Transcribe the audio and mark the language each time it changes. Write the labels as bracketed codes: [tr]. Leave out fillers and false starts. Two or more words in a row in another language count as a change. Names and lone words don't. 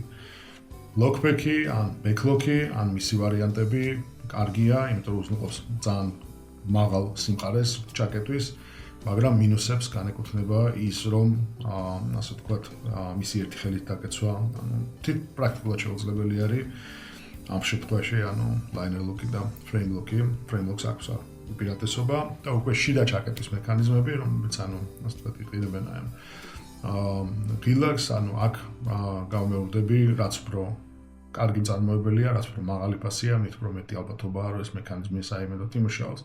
[ka] Lockback-ი ან backlock-ი, ან მისი ვარიანტები კარგია, იმიტომ რომ უზრუნველყოფს ძალიან მაღალ სიმყარეს ჩაკეტვის. მაგრამ მინუსებს განეკუთვნება ის, რომ ასე ვთქვათ, მისი ერთი ხელით დაკეცვა, ანუ თვით პრაქტიკულად შეუძლებელი არის ამ შემთხვევაში, ანუ [en] liner lock-ი [ka] და [en] frame lock-ი, frame lock-ს [ka] აქვს უპირატესობა და უკვე შიდა ჩაკეტვის მექანიზმები, რომელიც ანუ ასე ვთქვათ, იყიდებენ ამ ღილაკს, ანუ აქ გავმეორდები, რაც უფრო კარგი წარმოებელია, რაც უფრო მაღალი ფასია, მით უფრო მეტი ალბათობაა, რომ ეს მექანიზმი საიმედოდ იმუშაოს.